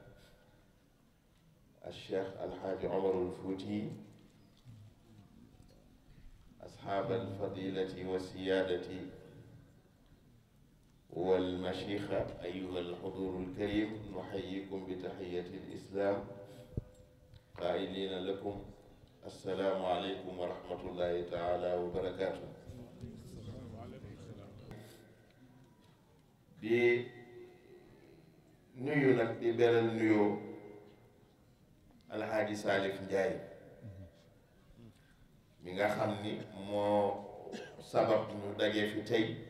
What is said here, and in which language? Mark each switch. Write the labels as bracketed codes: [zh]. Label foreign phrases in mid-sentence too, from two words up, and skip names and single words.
[ar] الشيخ الحاج عمر الفوتي، أصحاب الفضيلة والسيادة والمشيخة، أيها الحضور الكريم، نحييكم بتحية الإسلام قائلين لكم السلام عليكم ورحمة الله تعالى وبركاته. [wo] di nuyu nag di beral nuyoo alxaaji Salif Njaay mi nga xam ni moo sabab ñu daje fi tey